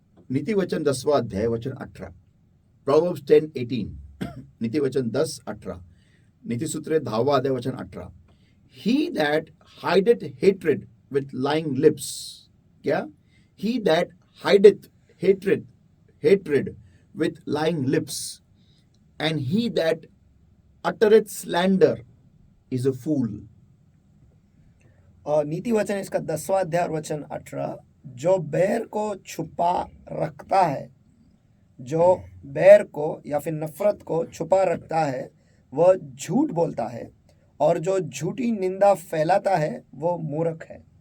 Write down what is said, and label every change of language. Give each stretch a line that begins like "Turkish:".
Hindi: नीति वचन 10वां अध्याय वचन 18, प्रोवर्ब्स 10:18, नीति वचन 10:18, नीति सूत्र 10वां अध्याय वचन 18,
English: he that hideth hatred with lying lips,
Hindi: क्या?
English: he that hideth hatred with lying lips, and he that uttereth slander is a fool.
Hindi: और नीति वचन इसका 10वां अध्याय और वचन 18, जो बैर को छुपा रखता है, जो बैर को या फिर नफरत को छुपा रखता है वह झूठ बोलता है, और जो झूठी निंदा फैलाता है वो मूर्ख है।